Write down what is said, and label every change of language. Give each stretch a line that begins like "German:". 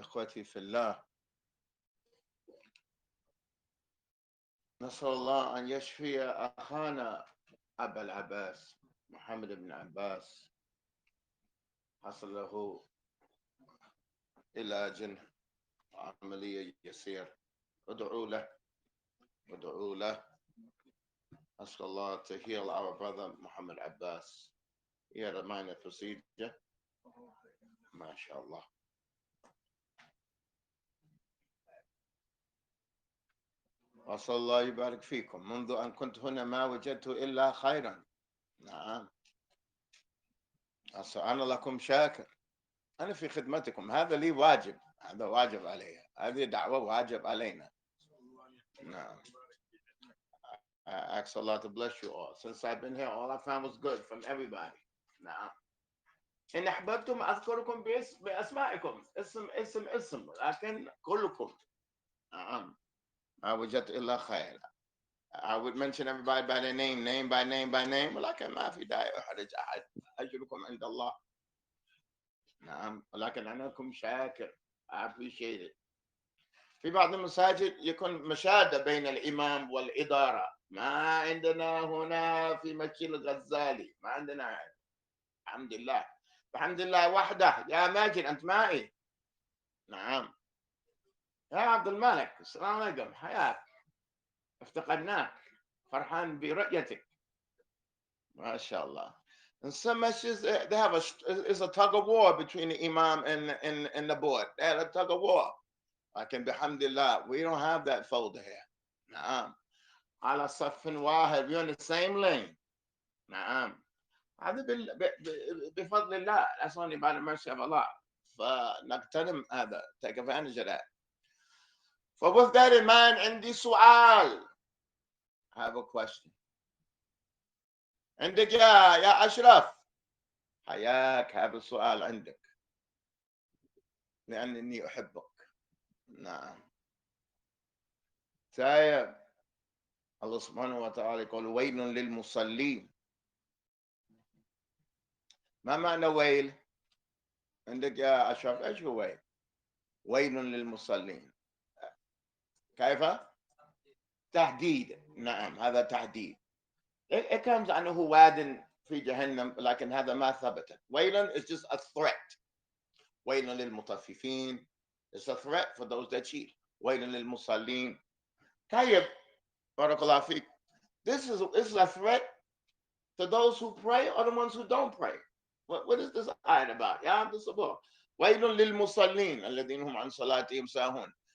Arabic: إخوتي في الله، نسأل الله أن يشفي أخانا أبا العباس محمد بن عباس، حصل له علاج عملية يسير. ادعوا له. أسأل الله
English: to heal our brother Muhammad Abbas. He had a minor procedure.
Arabic: ما شاء الله. وصلى الله يبارك فيكم. منذ أن كنت هنا ما وجدت إلا خيرا. نعم، أنا لكم شاكر. أنا في خدمتكم، هذا لي واجب، هذا واجب علي، هذه دعوة واجب علينا. نعم.
English: I ask Allah to bless you all. Since I've been here, all I found was good from everybody.
Arabic: نعم. إن أحببتم أذكركم بأسمائكم، اسم لكن كلكم. نعم. ما وجدت إلا خير.
English: I would mention everybody by their name by name,
Arabic: ولكن ما في داعي أحرج أحد. أجركم عند الله. نعم، ولكن أنا لكم شاكر.
English: I appreciate it.
Arabic: في بعض المساجد يكون مشادة بين الإمام والإدارة. ما عندنا هنا في مسجد الغزالي، ما عندنا. الحمد لله، الحمد لله وحده. يا ماجد أنت معي؟ نعم. يا عبد الملك، السلام عليكم، حياك، افتقدناك، فرحان برؤيتك. ما شاء الله.
English: In some masjids, they have a tug of war between the imam and the board. They have a tug of war.
Arabic: لكن بحمد الله
English: we don't have that folder here.
Arabic: نعم. على صف واحد,
English: we're on the same lane.
Arabic: نعم. هذا بفضل الله.
English: That's only by the mercy of Allah.
Arabic: فنغتنم هذا,
English: take advantage of that. So with that in mind,
Arabic: عندي سؤال.
English: I have a question.
Arabic: عندك يا أشرف؟ حياك، هذا السؤال عندك لأنني أحبك. نعم. طيب، الله سبحانه وتعالى يقول ويل للمصلين. ما معنى ويل؟ عندك يا أشرف إيش هو ويل؟ ويل للمصلين كيف؟ تحديد. نعم، هذا تحديد. كان أنه واد في جهنم، لكن هذا ما ثبت.
English: ويل is just a threat.
Arabic: ويل للمطففين
English: is a threat for those that cheat.
Arabic: ويل للمصلين. طيب، بارك الله فيك.
English: This is a threat to those who pray or the ones who don't pray. What is this ayat about? يا عبد الصبور.
Arabic: ويل للمصلين الذين هم عن صلاتهم ساهون.